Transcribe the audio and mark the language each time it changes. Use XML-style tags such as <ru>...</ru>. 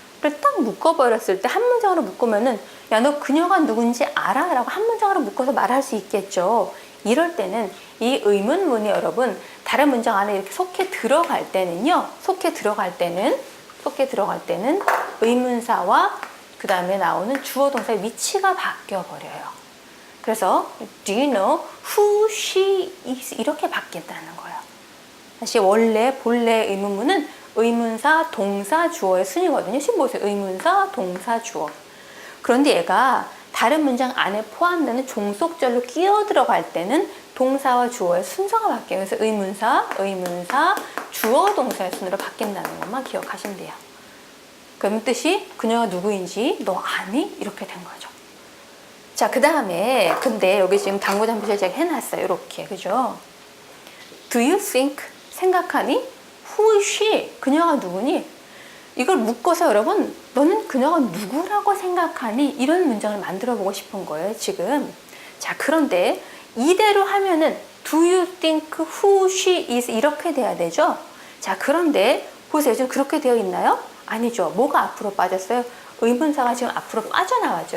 <ko>를 딱 묶어버렸을 때 한 문장으로 묶으면은 야, 너 그녀가 누군지 알아? 라고 한 문장으로 묶어서 말할 수 있겠죠. 이럴 때는 이 의문문이 여러분 다른 문장 안에 이렇게 속해 들어갈 때는요. 속해 들어갈 때는 의문사와 그 다음에 나오는 주어 동사의 위치가 바뀌어 버려요. 그래서</ko> <en>do you know who she is</en> <ko>이렇게 바뀐다는 거예요. 다시 원래 본래 의문문은 의문사, 동사, 주어의 순이거든요. 지금 보세요. 의문사, 동사, 주어. 그런데 얘가 다른 문장 안에 포함되는 종속절로 끼어 들어갈 때는 동사와 주어의 순서가 바뀌어요. 그래서 의문사, 주어, 동사의 순으로 바뀐다는 것만 기억하시면 돼요. 그럼 뜻이 그녀가 누구인지 너 아니? 이렇게 된 거죠. 자, 그 다음에 근데 여기 지금 당구장 표시를 제가 해놨어요. 이렇게. 그죠?</ko> <en>Do you think?</en> <ko>생각하니?</ko> <en>Who is she?</en> <ko>그녀가 누구니? 이걸 묶어서 여러분 너는 그녀가 누구라고 생각하니? 이런 문장을 만들어 보고 싶은 거예요. 지금. 자, 그런데 이대로 하면은</ko> <en>Do you think who she is?</en> <ko>이렇게 돼야 되죠? 자, 그런데 보세요. 지금 그렇게 되어 있나요? 아니죠. 뭐가 앞으로 빠졌어요? 의문사가 지금 앞으로 빠져나왔죠.</ko>